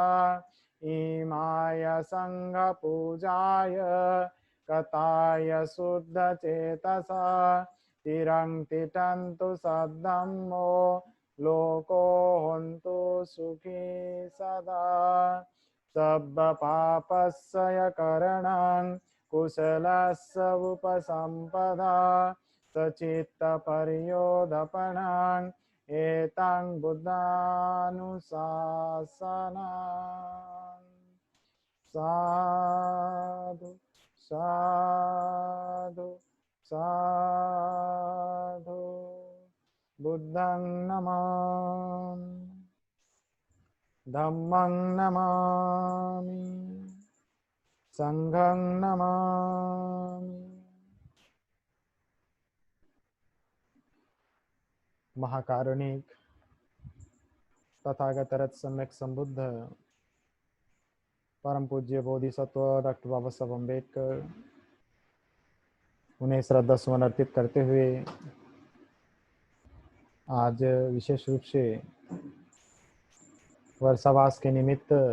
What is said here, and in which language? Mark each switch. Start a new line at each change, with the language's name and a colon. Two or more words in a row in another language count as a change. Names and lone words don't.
Pali: इमाय संघपूजाय कथाय शुद्धचेतसा चिरं तिष्ठन्तु सद्धम्मो लोको हन्तु सुखी सदा। सब्बपापस्य करणं कुशलस्य उपसम्पदा सचित्तपर्योदपनं एतं बुद्धानुशासनम्। साधु साधु साधु। बुद्धं नमामि, धम्मं नमामि, संघं नमामि।
Hindi: महाकारुणिक तथागत रथ सम्यक संबुद्ध परम पूज्य बोधिसत्व डॉक्टर बाबा साहब अम्बेडकर, उन्हें श्रद्धा सुमन अर्पित करते हुए आज विशेष रूप से वर्षावास के निमित्त